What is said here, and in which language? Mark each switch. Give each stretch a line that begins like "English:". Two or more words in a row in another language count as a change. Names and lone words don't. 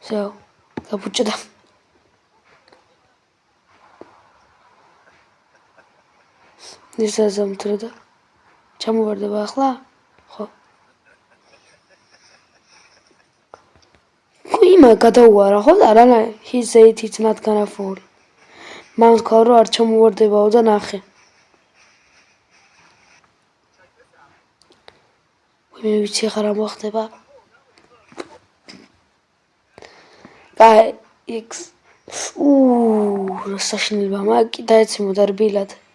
Georgian: всё გაბუჭდა. ისაზამთრო და ჩამოვარდება ახლა? ხო. იმა გადაუარა ხო? არა,
English: he said it's not gonna fall.
Georgian: მან თქვა რომ არ ჩამოვარდებაო და ნახე. მე ვიცი ხარ რა მოხდება. აი, X. საშინელება, მაგი დაეცემოდა რბილად.